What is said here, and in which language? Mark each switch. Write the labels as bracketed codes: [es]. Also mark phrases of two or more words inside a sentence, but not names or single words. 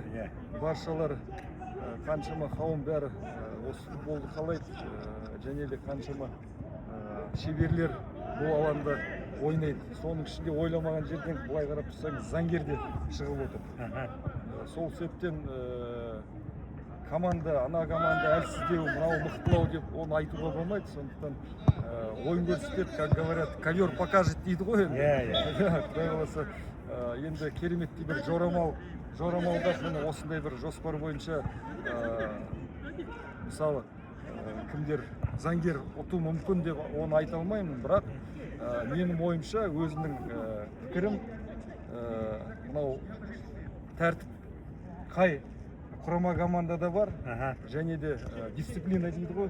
[kk] Баршалар қаншама қауым бәрі осы футболды қалайды, және де қаншама шеберлер бұл алаңда ойнайды. Соның ішінде ойламаған жерден былай қарап тұрсаңыз Заңгер де шығып отыр. Сол себептен команда, ана команда әлсіздеу, мынау мықтылау деп оны айтуға болмайды. Сондықтан ойын көрсетеді, [ru] как говорят, ковер покажет [kk] дейді ғой енді. Құдай қаласа енді кереметтей бір жорамалда осындай бір жоспар бойынша мысалы кімдер Заңгер ұту мүмкін деп оны айта алмаймын, бірақ менің ойымша өзімнің пікірім мынау тәртіп қай құрама командада бар, және де дисциплина дейді ғой.